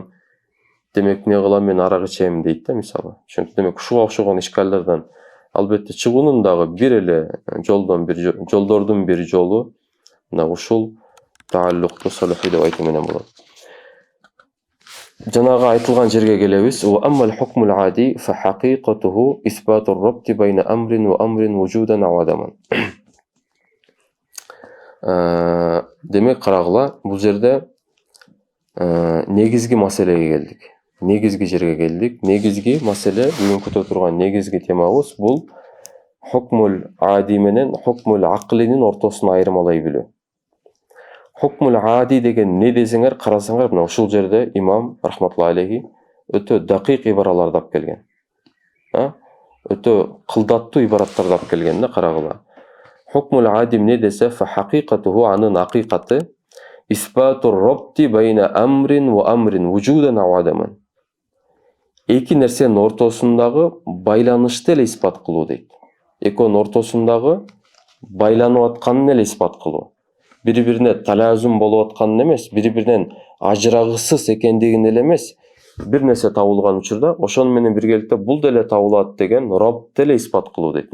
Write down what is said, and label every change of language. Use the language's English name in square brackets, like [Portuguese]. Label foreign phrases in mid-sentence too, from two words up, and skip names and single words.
[Kyrgyz] Демек не кылам, мен арак ичем дейт да, мисалы. Демек ушуга окшогон ишкалдардан албетте чыгуунун дагы бир эле жолдордун бир жолу мына ушул тааллукту салихи деп айтуу менен болот. Жанагы айтылган жерге келебиз. [Arabic] وأما الحكم العادي فحقيقته إثبات الربط بين أمر وأمر وجودا وعدما. [Kyrgyz] Демек карагыла, бул жерде негизги маселеге келдик. Негизги жерге келдик. Негизги маселе, бүгүнкү турган негизги темабыз бул [Arabic] الحكم العادي [Kyrgyz] менен [Arabic] الحكم العقلي [Kyrgyz] ортосун айырмалай билүү. [Arabic] الحكم العادي [Kyrgyz] деген не десеңер, карасаңар, мына ушул жерде имам [Arabic] رحمة الله عليه [Kyrgyz] өтө дакыйк ибараларды алып келген. Өтө кылдаттуу ибараттарды алып келген да, карагыла. [Arabic] الحكم العادي [Kyrgyz] не десе, [Arabic] فحقيقته, [Kyrgyz] анын акыйкаты [Arabic] إثبات الربط بين أمر وأمر وجودا وعدما. [Kyrgyz] Эки нерсенин ортосундагы байланышты эле испат кылуу дейт. экөөнүн ортосундагы байланып атканын эле испат кылуу. Бири-бирине талаазум болуп атканын эмес, бири-биринен ажырагысыз экендигин эле эмес, бир нерсе табылган учурда ошону менен биргеликте бул деле табылат деген рабт деле испат кылуу дейт.